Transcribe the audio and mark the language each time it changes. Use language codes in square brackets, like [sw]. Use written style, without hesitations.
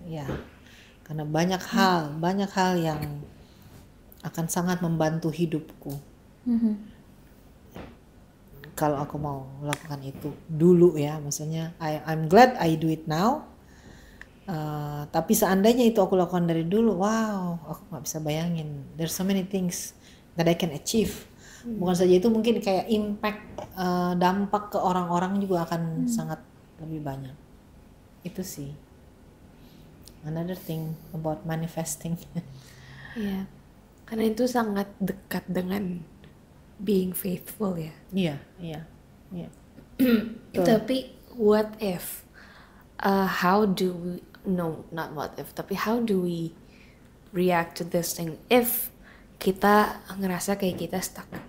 [id] Ya, karena banyak hal yang akan sangat membantu hidupku. Kalau aku mau melakukan itu dulu ya, maksudnya [en] I'm glad I do it now. [id] Tapi seandainya itu aku lakukan dari dulu, wow, aku nggak bisa bayangin. [en] There's so many things that I can achieve. [id] Bukan saja itu, mungkin kayak impact, dampak ke orang-orang juga akan sangat lebih banyak. Itu sih [en] another thing about manifesting. [id] Iya, karena itu sangat dekat dengan [en] being faithful [id] ya. Iya. [en] Tapi what if, how do we, no not what if, tapi how do we react to this thing if [id] kita ngerasa kayak kita stuck.